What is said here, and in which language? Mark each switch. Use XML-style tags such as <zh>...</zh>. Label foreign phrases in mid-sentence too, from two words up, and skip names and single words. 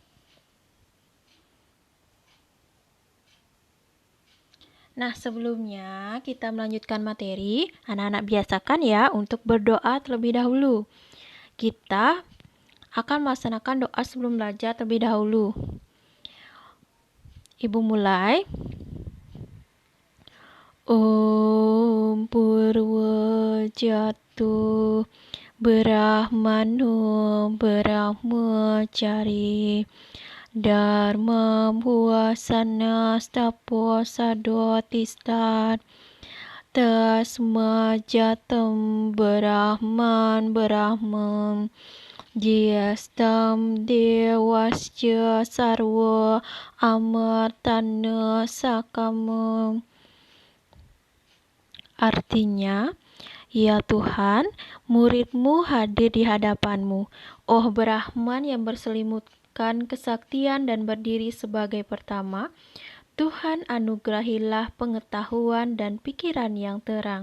<id>Nah, sebelumnya kita melanjutkan materi, anak-anak biasakan ya untuk berdoa terlebih dahulu. Kita akan melaksanakan doa sebelum belajar terlebih dahulu. Ibu mulai.</id> <sa>Om Purwajatu Brahmano Brahmacari Dharma Buasana Stapo Sadotistat Tasma Jatam Brahman Jiastam Dewasya Sarwa Amartana Sakama.</sa> <id>Artinya, ya Tuhan, murid-Mu hadir di hadapan-Mu. Oh Brahman yang berselimutkan kesaktian dan berdiri sebagai pertama, Tuhan anugerahilah pengetahuan dan pikiran yang terang.</id>